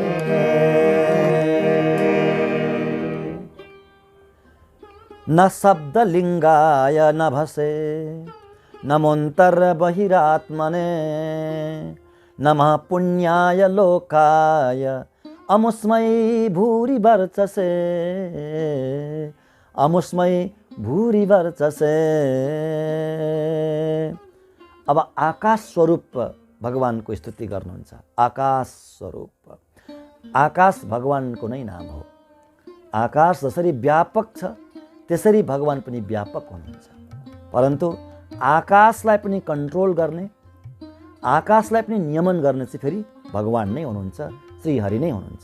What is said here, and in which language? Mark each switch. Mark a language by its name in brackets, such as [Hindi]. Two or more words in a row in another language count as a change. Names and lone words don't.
[Sanskrit] न शब्दलिङ्गाय नभसे नमोऽन्तर् बहिरात्मने, नमः पुण्याय लोकाय अमुस्मै भूरिवर्चसे, अमुस्मै भूरिवर्चसे। [Nepali] अब आकाश स्वरूप भगवानको स्तुति गर्नुहुन्छ। आकाश स्वरूप, आकाश भगवानको नै नाम हो। आकाश जसरी व्यापक छ त्यसरी भगवान पनि व्यापक हुनुहुन्छ। परन्तु आकाशलाई पनि कन्ट्रोल गर्ने, आकाशलाई पनि नियमन गर्ने चाहिँ फेरि भगवान नै हुनुहुन्छ, श्रीहरि नै हुनुहुन्छ।